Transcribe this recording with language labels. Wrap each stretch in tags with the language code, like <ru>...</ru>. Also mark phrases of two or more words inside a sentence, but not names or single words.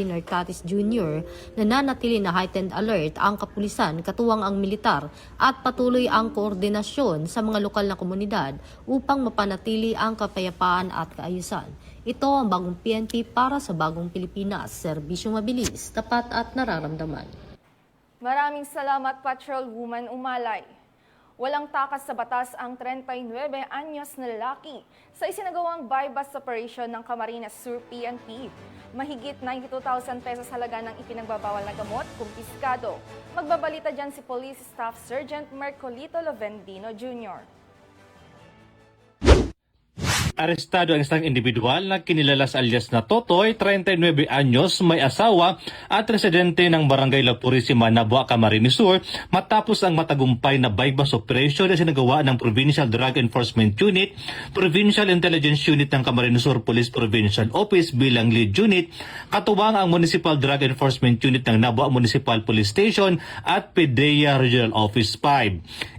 <tl>Nartatis Jr., nananatili na</tl> <en>heightened alert</en> <tl>ang kapulisan, katuwang ang militar at patuloy ang koordinasyon sa mga lokal na komunidad upang mapanatili ang kapayapaan at kaayusan. Ito ang bagong PNP para sa bagong Pilipinas, serbisyong mabilis, tapat at nararamdaman. Maraming salamat, Patrolwoman Umalay. Walang takas sa batas ang 39 anyos na lalaki sa isinagawang</tl> <en>buy-bust operation</en> <tl>ng Camarines Sur PNP. Mahigit 92,000 pesos halaga ng ipinagbabawal na gamot, kumpiskado. Magbabalita dyan si Police Staff Sergeant Mercolito Lovendino Jr. Arestado ang isang individual na kinilala sa alias na Totoy, 39 anyos, may asawa at residente ng Barangay La Purisima, Nabua, Camarines Sur matapos ang matagumpay na</tl> <en>buy-bust operation</en> <tl>na sinagawa ng Provincial Drug Enforcement Unit, Provincial Intelligence Unit ng Camarines Sur Police Provincial Office bilang</tl> <en>lead unit,</en> <tl>katuwang ang Municipal Drug Enforcement Unit ng Nabua Municipal Police Station at PDEA Regional Office 5.</tl>